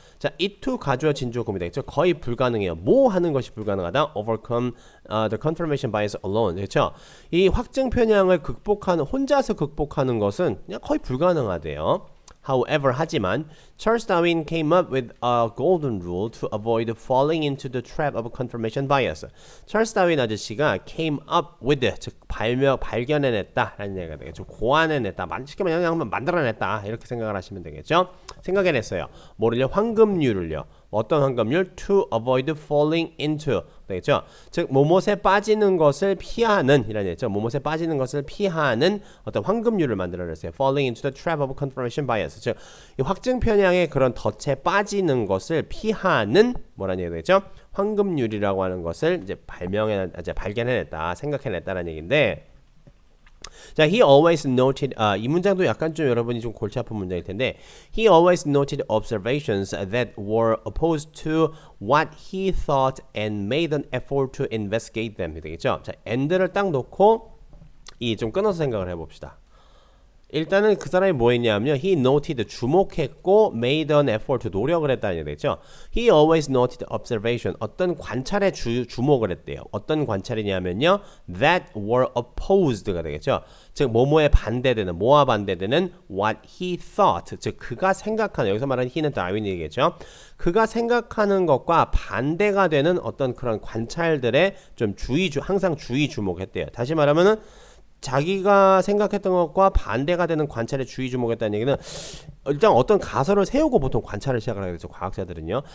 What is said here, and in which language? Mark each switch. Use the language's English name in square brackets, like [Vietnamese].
[Korean] 자, it to 가주어 진주어금이 되겠죠. 거의 불가능해요. 뭐 하는 것이 불가능하다? [English] Overcome the confirmation bias alone. [Korean] 그렇죠? 이 확증 편향을 혼자서 극복하는 것은 그냥 거의 불가능하대요. [English] However, [Korean] 하지만 [English] Charles Darwin came up with a golden rule to avoid falling into the trap of confirmation bias. [Korean] 찰스 다윈 아저씨가 [English] came up with, [Korean] 즉 발견해냈다라는 얘기가 되겠죠. 고안해냈다, 쉽게 말하면 그냥 만들어냈다 이렇게 생각을 하시면 되겠죠. 생각해냈어요. 뭐를요? 황금률을요. 어떤 황금률? [English] To avoid falling into [Korean] 되겠죠. 즉 뭐뭇에 빠지는 것을 피하는 이라는 얘기죠. 뭐뭇에 빠지는 것을 피하는 어떤 황금률을 만들어냈어요. [English] Falling into the trap of confirmation bias. [Korean] 즉 이 확증 편향의 그런 덫에 빠지는 것을 피하는 뭐라는 얘기가 되겠죠. 황금률이라고 하는 것을 이제 발견해냈다, 생각해냈다라는 얘기인데. [English] 자, he always noted [Korean] 이 문장도 약간 좀 여러분이 좀 골치 아픈 문장일 텐데 [English] he always noted observations that were opposed to what he thought and made an effort to investigate them [Korean] 되겠죠? 자, and를 딱 놓고 이 좀 끊어서 생각을 해봅시다. 일단은 그 사람이 뭐 했냐면요. [English] He noted [Korean] 주목했고 [English] made an effort [Korean] 노력을 했다는 얘기 되겠죠. [English] He always noted observation [Korean] 어떤 관찰에 주목을 했대요. 어떤 관찰이냐면요. [English] That were opposed가 [Korean] 되겠죠. 즉 뭐뭐에 반대되는 뭐와 반대되는 [English] what he thought [Korean] 즉 그가 생각하는 여기서 말하는 he는 다윈이 얘기겠죠. 그가 생각하는 것과 반대가 되는 어떤 그런 관찰들에 좀 항상 주목했대요. 다시 말하면은 자기가 생각했던 것과 반대가 되는 관찰에 주목했다는 얘기는 일단 어떤 가설을 세우고 보통 관찰을 시작을 하게 되죠. 과학자들은요.